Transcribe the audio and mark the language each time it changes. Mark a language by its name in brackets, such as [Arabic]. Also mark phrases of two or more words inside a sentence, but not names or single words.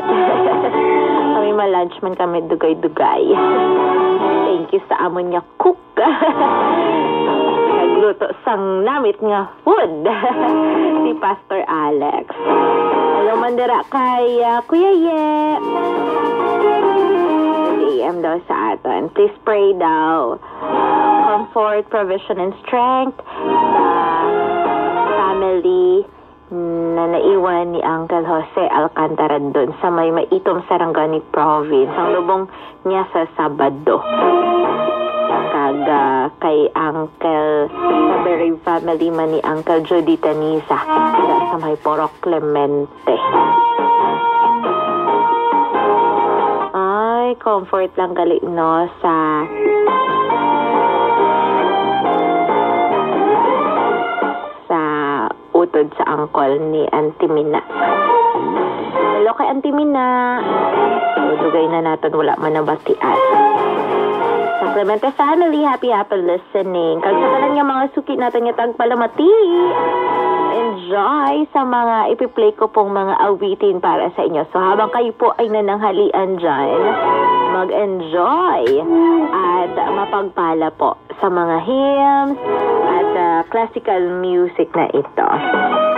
[Hiligaynon] Kami ma-lunch man kami dugay-dugay. [English] Thank you [Hiligaynon] sa amon niya cook. Nagluto sang namit nga food. Si Pastor Alex. Hello mandira kay Kuya Ye. DM daw sa atin. [English] Please pray [Filipino] daw. [English] Comfort, provision, and strength [Filipino] sa family na naiwan ni Uncle Jose Alcantara doon sa may Maitom, Sarangani Province. [Hiligaynon] Ang lubong niya sa Sabado. Kaga kay Uncle sa [English] very family [Hiligaynon] man ni Uncle Jody Tanisa sa may Porok Clemente. Ay, comfort lang gali no sa utod sa angkol ni Auntie Mina. Hello kay Auntie Mina. Dugay na natin, wala man nabatian. Sa Clemente family, [English] happy listening. [Hiligaynon] Kalsakalan nga mga suki natin nga tagpalamati. [Filipino] Enjoy sa mga ipiplay ko pong mga awitin para sa inyo. So habang kayo po ay nananghalian dyan, mag-enjoy at mapagpala po sa mga hymns at [English] classical music [Filipino] na ito.